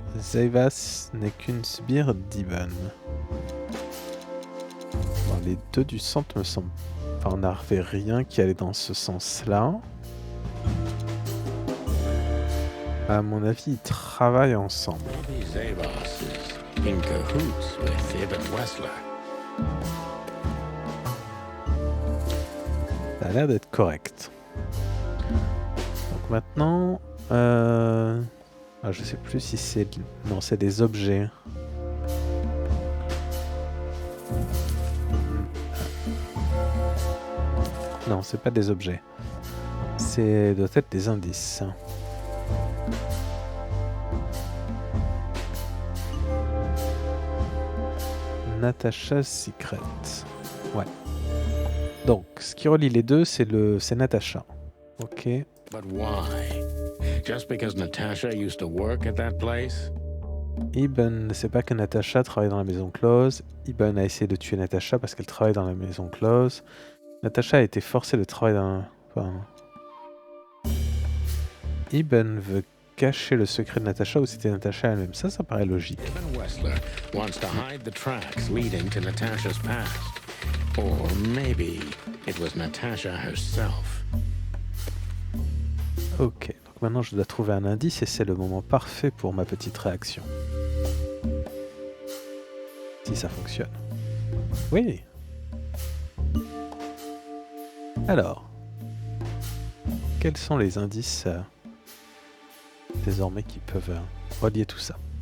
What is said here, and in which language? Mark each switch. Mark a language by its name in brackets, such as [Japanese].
[French] Zevas n'est qu'une sbire d'Ibn. Bon, les deux du centre me semblent... Enfin, on n'avait rien qui allait dans ce sens-là. À mon avis, ils travaillent ensemble. [English] Maybe Zavos is in cahoots with Ibn Wessler. [French] Ça a l'air d'être correct. Donc maintenant... je sais plus si c'est... Non, c'est des objets. Non, c'est pas des objets. C'est doit être des indices. Natasha's Secret. Ouais. Donc, ce qui relie les deux, c'est Natasha. Ok. [English] But why? Just because Natasha used to work at that place? [French] Ibn ne sait pas que Natasha travaille dans la maison close. Ibn a essayé de tuer Natasha parce qu'elle travaille dans la maison close. Natasha a été forcée de travailler dans... Enfin... Ibn veut cacher le secret de Natasha ou c'était Natasha elle-même. Ça paraît logique. [English] Ibn Wessler wants to hide the tracks leading to Natasha's past. Or maybe it was Natasha herself. [French] Ok, donc maintenant je dois trouver un indice et c'est le moment parfait pour ma petite réaction. Si ça fonctionne. Oui. Alors, quels sont les indices désormais qui peuvent relier tout ça?